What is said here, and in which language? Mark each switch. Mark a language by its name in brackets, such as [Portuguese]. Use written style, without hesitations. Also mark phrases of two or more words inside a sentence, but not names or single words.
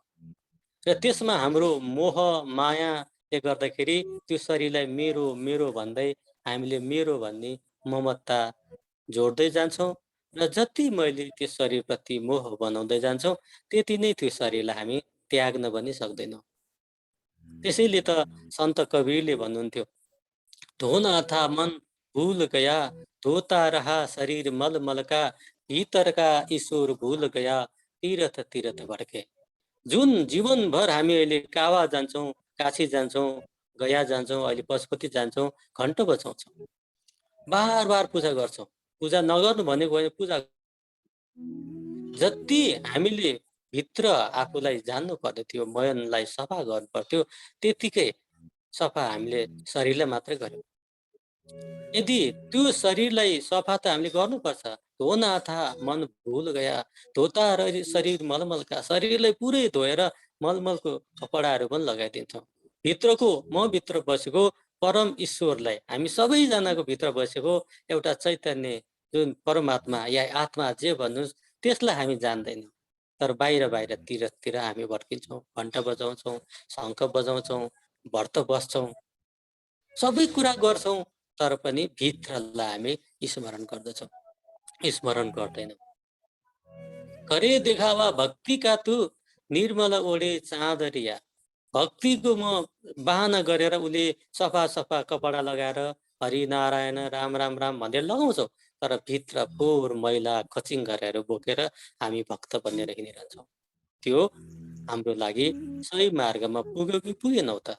[Nepali] र त्यसमा हाम्रो मोह मायाले गर्दाखेरि त्यो शरीरलाई मेरो मेरो भन्दै हामीले मेरो भन्ने ममता जोड्दै जान्छौँ र जति मैले त्यो शरीरप्रति मोह बनाउँदै जान्छौँ त्यति नै त्यो शरीरलाई हामी त्याग्न पनि सक्दैनौँ। त्यसैले त सन्त कबीरले भन्नुहुन्थ्यो, [Hindi] धोना था मन भूल गया, धोता रहा शरीर मल मल का, भीतर का ईश्वर भूल गया, तीर्थ तीर्थ भड्के। [Nepali] जुन जीवनभर हामी अहिले कावा जान्छौँ, काशी जान्छौँ, गया जान्छौँ, अहिले पशुपति जान्छौँ, घन्ट बजाउँछौँ, बार बार पूजा गर्छौँ। पूजा नगर्नु भनेको होइन, पूजा जति हामीले भित्र आफूलाई जान्नु पर्ने थियो, मनलाई सफा गर्नु पर्थ्यो, त्यतिकै सफा हामीले शरीरलाई मात्रै गर्यौँ। यदि त्यो शरीरलाई सफा त हामीले गर्नुपर्छ, [Hindi] धोना था मन भूल गया, धोता शरीर मलमलका, [Nepali] शरीरलाई पुरै धोएर मलमलको कपडाहरू पनि लगाइदिन्छौँ। भित्रको म भित्र बसेको परम ईश्वरलाई, हामी सबैजनाको भित्र बसेको एउटा चैतन्य जुन परमात्मा या आत्मा जे भन्नुहोस्, त्यसलाई हामी जान्दैनौँ। तर बाहिर बाहिरतिर हामी भड्किन्छौँ, घन्ट बजाउँछौँ, शङ्ख बजाउँछौँ, व्रत बस्छौँ, सबै कुरा गर्छौँ, तर पनि भित्रलाई हामी स्मरण गर्दछौँ, स्मरण गर्दैनौँ। [Hindi] करे देखावा भक्ति का तू, निर्मल ओढे चाँदरिया। [Nepali] भक्तिको म बहाना गरेर उसले सफा सफा कपडा लगाएर हरिनारायण राम राम राम भनेर लगाउँछौँ, तर भित्र फोहोर मैला खचिङ्गरहरू बोकेर हामी भक्त बनेर हिँडिरहन्छौँ। त्यो हाम्रो लागि सही मार्गमा पुग्यो कि पुगेनौ त?